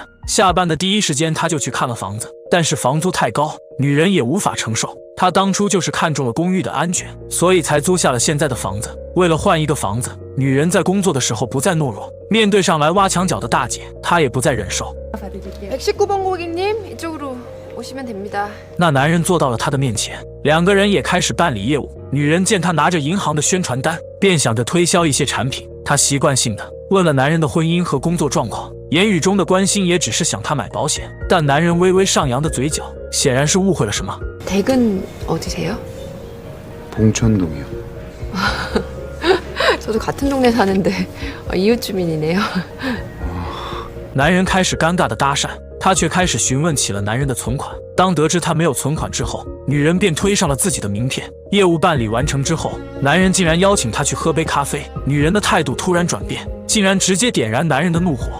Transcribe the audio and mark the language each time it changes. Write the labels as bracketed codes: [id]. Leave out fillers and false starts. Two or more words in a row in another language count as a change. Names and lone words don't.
[zh] 下班的第一时间，她就去看了房子，但是房租太高，女人也无法承受。她当初就是看中了公寓的安全，所以才租下了现在的房子。为了换一个房子，女人在工作的时候不再懦弱，面对上来挖墙脚的大姐，她也不再忍受。 [ko] 119번 고객님, 이쪽으로 오시면 됩니다. [zh] 那男人坐到了她的面前，两个人也开始办理业务。女人见他拿着银行的宣传单，便想着推销一些产品。她习惯性的问了男人的婚姻和工作状况，言语中的关心也只是想他买保险。但男人微微上扬的嘴角，显然是误会了什么。 [ko] 댁은 어디세요? 봉천동이요. 저도 같은 동네 사는데 이웃 주민이네요. [zh] 男人开始尴尬的搭讪，她却开始询问起了男人的存款。当得知他没有存款之后，女人便推上了自己的名片。业务办理完成之后，男人竟然邀请她去喝杯咖啡。女人的态度突然转变，竟然直接点燃男人的怒火。